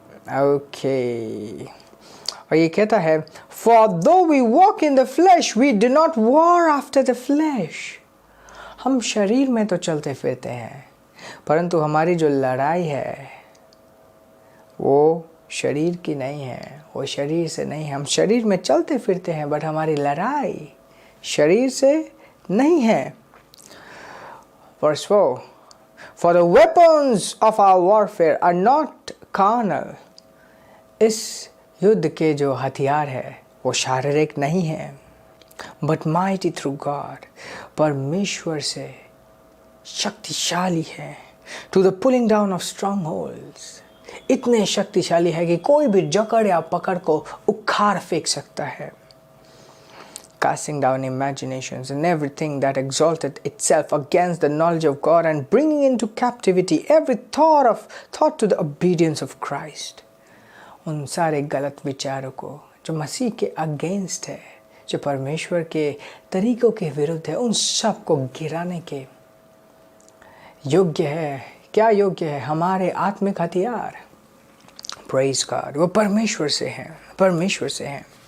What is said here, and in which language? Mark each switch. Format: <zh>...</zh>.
<en>okay,</en> <hi>और ये कहता है,</hi> <en>For though we walk in the flesh, we do not war after the flesh।</en> <hi>हम शरीर में तो चलते फिरते हैं, परंतु हमारी जो लड़ाई है वो शरीर की नहीं है, वो शरीर से नहीं है। हम शरीर में चलते फिरते हैं, बट हमारी लड़ाई शरीर से नहीं है।</hi> <en>Verse 4, For the weapons of our warfare are not carnal।</en> <hi>इस युद्ध के जो हथियार है वो शारीरिक नहीं है,</hi> <en>but mighty through God,</en> <hi>परमेश्वर से शक्तिशाली है।</hi> <en>To the pulling down of strongholds,</en> <hi>इतने शक्तिशाली है कि कोई भी जकड़ या पकड़ को उखाड़ फेंक सकता है।</hi> <en>Casting down imaginations and everything that exalted itself against the knowledge of God, and bringing into captivity every thought to the obedience of Christ।</en> <hi>उन सारे गलत विचारों को जो मसीह के अगेंस्ट है, जो परमेश्वर के तरीकों के विरुद्ध है, उन सब को गिराने के योग्य है। क्या योग्य है? हमारे आत्मिक हथियार, प्रेज गॉड, वो परमेश्वर से हैं, परमेश्वर से हैं।</hi>